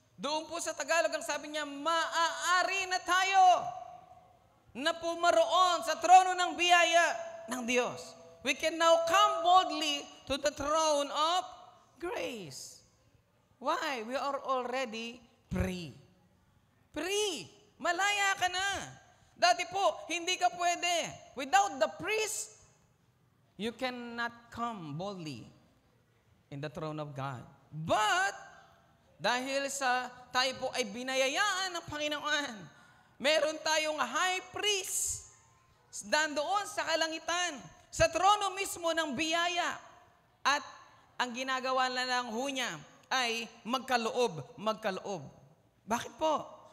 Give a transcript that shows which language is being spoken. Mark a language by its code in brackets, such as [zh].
[tl] Doon po sa Tagalog, ang sabi niya, maaari na tayo na pumaroon sa trono ng biyaya ng Diyos. [en] We can now come boldly to the throne of grace. Why? We are already free. Free. [tl] Malaya ka na. Dati po, hindi ka pwede. [en] Without the priest, you cannot come boldly in the throne of God. [tl] But, dahil sa tayo po ay binayayaan ng Panginoon, meron tayong high priest doon sa kalangitan, sa trono mismo ng biyaya. At ang ginagawa na lang ho niya ay magkaloob. Bakit po?